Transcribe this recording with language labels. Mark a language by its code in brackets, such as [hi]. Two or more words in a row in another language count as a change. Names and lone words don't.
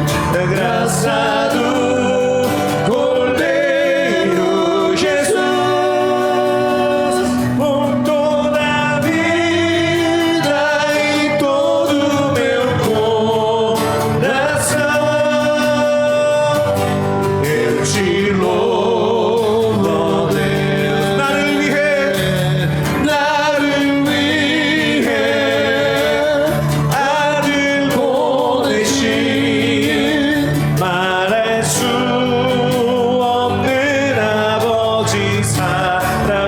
[pt] Da graça do Cordeiro Jesus, por toda a vida e todo o meu coração, eu te louvo, ó Deus. [ko] 나를 위해 아들 보내신 말할 수 없는 아버지 사랑을